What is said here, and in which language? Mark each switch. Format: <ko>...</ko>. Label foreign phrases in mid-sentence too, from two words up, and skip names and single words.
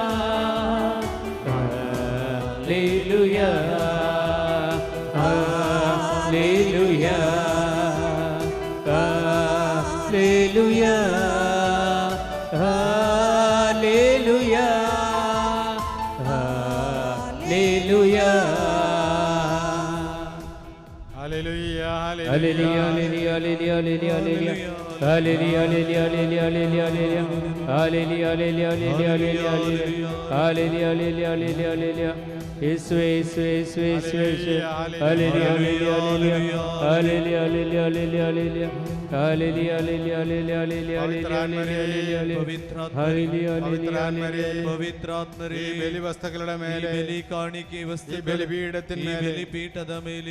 <kn>ಹಾಲೆಲೂಯಾ, ಹಾಲೆಲೂಯಾ, ಹಾಲೆಲೂಯಾ, ಹಾಲೆಲೂಯಾ, ಹಾಲೆಲೂಯಾ.</kn> <en>Hallelujah, Hallelujah, hallelujah, hallelujah, hallelujah, hallelujah. Hallelujah, hallelujah, hallelujah, hallelujah, hallelujah. Hallelujah, hallelujah, hallelujah, hallelujah, hallelujah. Hallelujah, hallelujah, hallelujah, hallelujah. Yesue, Yesue, Yesue, Yesue, Yesue. Hallelujah, hallelujah, hallelujah. Hallelujah, hallelujah, hallelujah, hallelujah. Hallelujah, hallelujah, hallelujah, hallelujah, hallelujah, hallelujah. Hallelujah, hallelujah, hallelujah.</en> <kn>ಪವಿತ್ರಾತ್ಮರೇ, ಈ ಬಲಿವಸ್ತುಗಳ ಮೇಲೆ, ಬಲಿ ಕಾಣಿಕೆ ಈ ವಸ್ತು ಬಲಿಪೀಠದ ಮೇಲೆ, ಬಲಿಪೀಠದ ಮೇಲೆ,</kn>